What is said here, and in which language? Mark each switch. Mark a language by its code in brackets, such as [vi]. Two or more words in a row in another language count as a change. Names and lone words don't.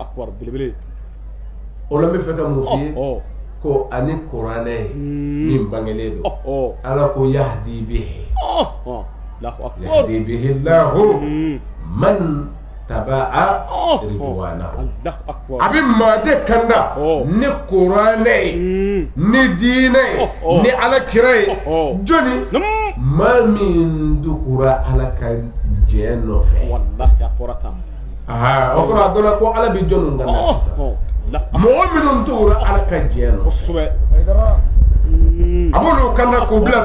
[bm] o la n bɛ fɛ ka mun f'i ye ko ani kuranɛ min bangelen don ala ko [ar] يهدي به الله من اتبع رضوانه [bm] a bɛ maa de kanda ni kuranɛ ye ni diinɛ ye ni ala kira ye jɔnni maa min dugura ala ka diɲɛ nɔfɛ o kɔrɔ a dɔnna ko ala bɛ jɔnni kan na sisan mɔgɔ minnu tugura ala ka diɲɛ nɔfɛ a b'olu kan na k'u bila